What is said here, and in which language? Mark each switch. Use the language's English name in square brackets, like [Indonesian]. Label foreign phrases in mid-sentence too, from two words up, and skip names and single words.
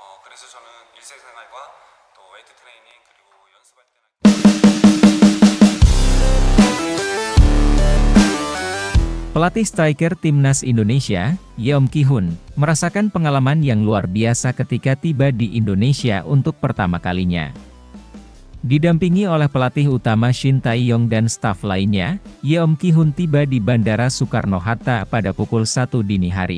[Korean] 그래서 저는 일상생활과 또 웨이트 트레이닝 그리고 연습할 때나 [Indonesian] Pelatih striker Timnas Indonesia, Yeom Ki-hun, merasakan pengalaman yang luar biasa ketika tiba di Indonesia untuk pertama kalinya. Didampingi oleh pelatih utama Shin Tae-yong dan staf lainnya, Yeom Ki-hun tiba di Bandara Soekarno-Hatta pada pukul 1 dini hari.